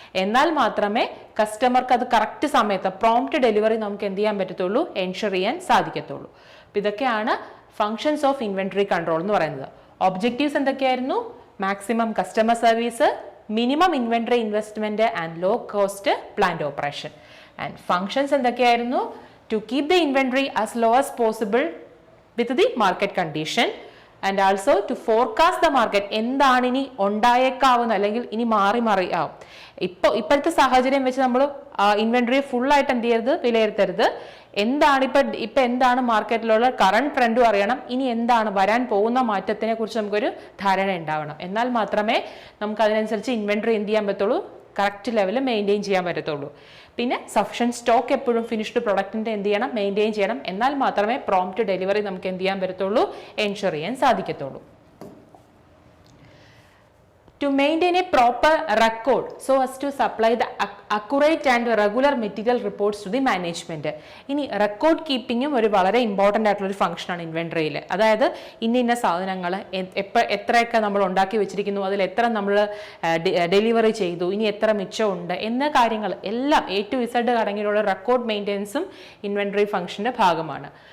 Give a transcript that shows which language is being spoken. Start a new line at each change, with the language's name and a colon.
Malayalam: എന്നാൽ മാത്രമേ കസ്റ്റമർക്ക് അത് കറക്റ്റ് സമയത്ത് പ്രോംപ്റ്റ് ഡെലിവറി നമുക്ക് എന്ത് ചെയ്യാൻ പറ്റത്തുള്ളൂ? എൻഷുർ ചെയ്യാൻ സാധിക്കത്തുള്ളൂ. അപ്പോൾ ഇതൊക്കെയാണ് ഫങ്ഷൻസ് ഓഫ് ഇൻവെൻട്രി കൺട്രോൾ എന്ന് പറയുന്നത്. ഒബ്ജക്റ്റീവ്സ് എന്തൊക്കെയായിരുന്നു?
English: Maximum customer service, minimum inventory investment and low cost plant operation.
Malayalam: And functions എന്തൊക്കെയായിരുന്നു?
English: To keep the inventory as low as possible with the market condition and also to forecast the market.
Malayalam: എന്താണ് ഇനി ഉണ്ടായേക്കാവുന്ന അല്ലെങ്കിൽ ഇനി മാറി ആവും. ഇപ്പോഴത്തെ സാഹചര്യം വെച്ച് നമ്മൾ ഇൻവെൻട്രി ഫുള്ളായിട്ട് എന്ത് ചെയ്യരുത്? വിലയിരുത്തരുത്. എന്താണ് ഇപ്പം എന്താണ് മാർക്കറ്റിലുള്ള കറണ്ട് ട്രെൻഡും അറിയണം. ഇനി എന്താണ് വരാൻ പോകുന്ന മാറ്റത്തിനെ കുറിച്ച് നമുക്കൊരു ധാരണ ഉണ്ടാവണം. എന്നാൽ മാത്രമേ നമുക്ക് അതിനനുസരിച്ച് ഇൻവെൻട്രി എന്ത് ചെയ്യാൻ പറ്റുള്ളൂ? കറക്റ്റ് ലെവലിൽ മെയിൻറ്റെയിൻ ചെയ്യാൻ പറ്റത്തുള്ളൂ. പിന്നെ സഫിഷ്യൻറ്റ് സ്റ്റോക്ക് എപ്പോഴും ഫിനിഷ്ഡ് പ്രൊഡക്റ്റിൻ്റെ എന്ത് ചെയ്യണം? മെയിൻറ്റെയിൻ ചെയ്യണം. എന്നാൽ മാത്രമേ പ്രോംപ്റ്റ് ഡെലിവറി നമുക്ക് എന്ത് ചെയ്യാൻ പറ്റത്തുള്ളൂ? എൻഷുർ ചെയ്യാൻ സാധിക്കത്തുള്ളൂ.
English: To maintain a proper record so as to supply the accurate and regular material reports to the management.
Malayalam: ഇനി റെക്കോർഡ് കീപ്പിങ്ങും ഒരു വളരെ ഇമ്പോർട്ടൻ്റ് ആയിട്ടുള്ളൊരു ഫംഗ്ഷനാണ് ഇൻവെൻട്രിയിൽ. അതായത് ഇന്ന സാധനങ്ങൾ എത്രയൊക്കെ നമ്മൾ ഉണ്ടാക്കി വെച്ചിരിക്കുന്നു, അതിൽ എത്ര നമ്മൾ ഡെലിവറി ചെയ്തു, ഇനി എത്ര മിച്ചമുണ്ട് എന്ന കാര്യങ്ങൾ എല്ലാം A to Z അടങ്ങിയുള്ള record മെയിൻ്റെനൻസും inventory ഫംഗ്ഷൻ്റെ ഭാഗമാണ്.